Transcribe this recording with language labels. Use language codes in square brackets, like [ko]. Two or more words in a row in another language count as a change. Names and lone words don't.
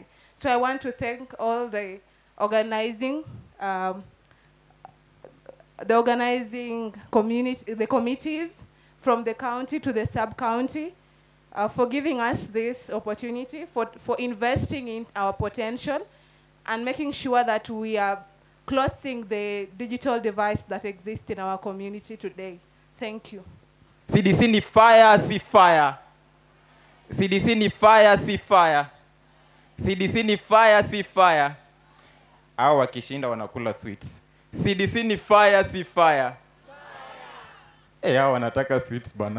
[en] So I want to thank all the organizing community, the committees from the county to the sub-county for giving us this opportunity, for investing in our potential and making sure that we are closing the digital device that exists in our community today. Thank you. [sw] CDC ni fire, si fire. CDC ni fire, si fire. CDC ni fire, si fire. Hao wakishinda wanakula sweets. CDC ni fire, si fire. Hao wanataka sweets bana.